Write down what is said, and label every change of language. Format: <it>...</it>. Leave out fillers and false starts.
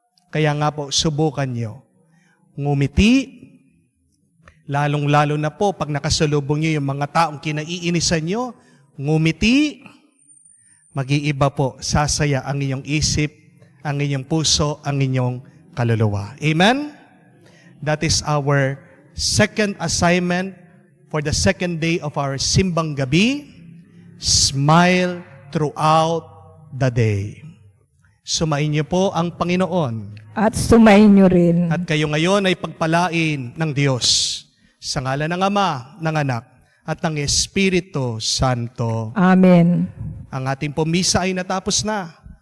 <tl>Kaya nga po, subukan niyo. Ngumiti, lalong-lalo na po pag nakasalubong niyo yung mga taong kinaiinisan niyo, ngumiti, mag-iiba po, sasaya ang inyong isip, ang inyong puso, ang inyong kaluluwa. Amen?</tl> <en>That is our second assignment for the second day of our Simbang Gabi. Smile throughout the day.</en> <tl>Sumain niyo po ang Panginoon. At sumayin niyo rin. At kayo ngayon ay pagpalain ng Diyos sa ngalan ng Ama, ng Anak, at ng Espiritu Santo. Amen. Ang ating pumisa ay natapos na.</tl>